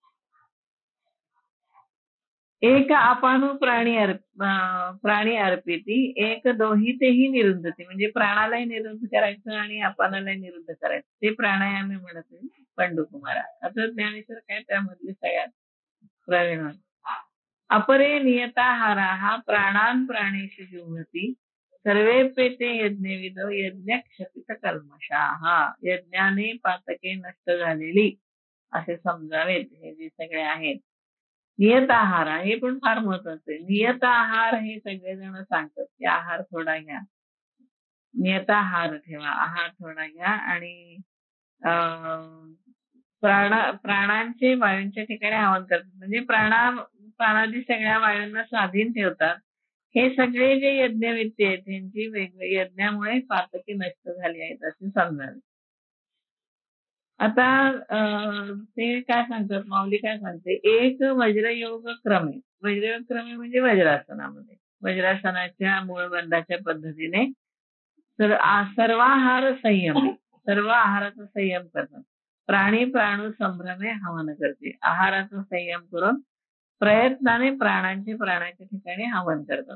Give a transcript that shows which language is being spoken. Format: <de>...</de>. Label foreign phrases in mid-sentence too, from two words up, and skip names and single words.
<mr>एक आपण प्राणी अर्पिती, एक दोहीतेही निरुद्धती. म्हणजे प्राणालाही निरुद्ध करायचं आणि अपानालाही निरुद्ध करायचं. ते प्राणायाम म्हणत आहे पंडुकुमारा. आता ज्ञानेश्वर काय त्यामधले सगळ्यात प्रवीण.</mr> <sa>अपरे नियताहारा प्राणान प्राणेषु जुह्वति सर्वेप्येते यज्ञविदो यज्ञक्षपित कल्मषाः.</sa> <mr>यज्ञाने पातके नष्ट झालेली असे समजावेत हे जे सगळे आहेत. नियत आहार हे पण फार महत्वाचं आहे. नियत आहार हे सगळेजण सांगतात की आहार थोडा घ्या, नियत आहार ठेवा, आहार थोडा घ्या आणि प्राणांचे वायूंच्या ठिकाणी आवाहन करतात. म्हणजे प्राणादी सगळ्या वायूंना स्वाधीन ठेवतात. हे सगळे जे यज्ञविद्य आहेत त्यांची वेगवेगळ्या यज्ञामुळे पातकी नष्ट झाली आहेत असे समजावे. आता ते काय सांगतात, माऊली काय सांगते, एक वज्रयोग क्रमे. वज्रयोग क्रमे म्हणजे वज्रासनामध्ये, वज्रासनाच्या मूळबंधाच्या पद्धतीने सर्वाहार संयम, सर्व आहाराचा संयम करतात. प्राणी प्राणू संभ्रमे हवन करते. आहाराचा संयम करून प्रयत्नाने प्राणाच्या ठिकाणी हवन करतात.</mr>